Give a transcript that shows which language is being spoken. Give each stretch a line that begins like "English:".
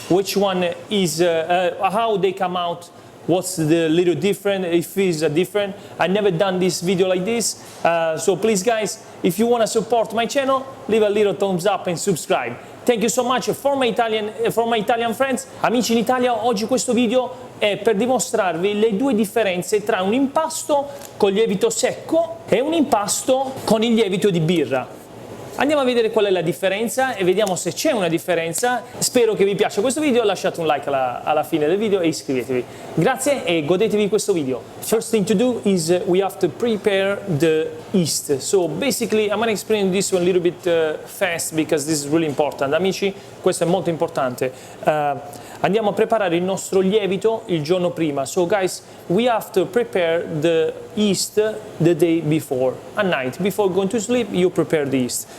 English: Which one is, how they come out, what's the little different, if it's different. I've never done this video like this, so please guys, if you want to support my channel, leave a little thumbs up and subscribe. Thank you so much for my Italian friends.
Italian: Amici in Italia, oggi questo video è per dimostrarvi le due differenze tra un impasto con lievito secco e un impasto con il lievito di birra. Andiamo a vedere qual è la differenza e vediamo se c'è una differenza. Spero che vi piaccia questo video, lasciate un like alla fine del video e iscrivetevi. Grazie e godetevi questo video.
English: First thing to do is we have to prepare the yeast. So basically I'm going to explain this one a little bit fast because this is really important.
Italian: Amici, questo è molto importante. Andiamo a preparare il nostro lievito il giorno prima.
English: So guys, we have to prepare the yeast the day before. At night, before going to sleep, you prepare the yeast.